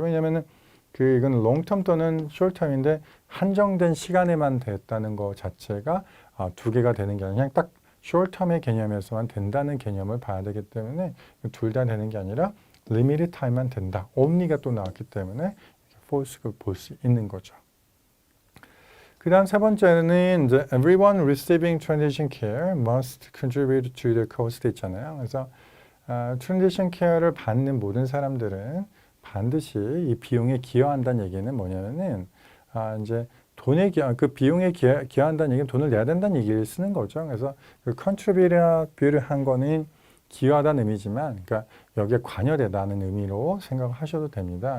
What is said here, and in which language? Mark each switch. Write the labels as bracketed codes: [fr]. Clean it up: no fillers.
[ko] 왜냐면은 그 이건 long term 또는 short term인데 한정된 시간에만 됐다는 거 자체가 두 개가 되는 게 아니라 그냥 딱 short term의 개념에서만 된다는 개념을 봐야 되기 때문에 둘 다 되는 게 아니라 limited time만 된다. only가 또 나왔기 때문에 false를 볼 수 있는 거죠. 그 다음 세 번째는 이제 [en] everyone receiving transition care must contribute to the cost [ko] 있잖아요. 그래서 transition care를 받는 모든 사람들은 반드시 이 비용에 기여한다는 얘기는 뭐냐면은 이제 그 비용에 기여한다는 얘기는 돈을 내야 된다는 얘기를 쓰는 거죠. 그래서 그 contribute한 거는 기여하다는 의미지만, 그러니까 여기에 관여되다는 의미로 생각하셔도 됩니다.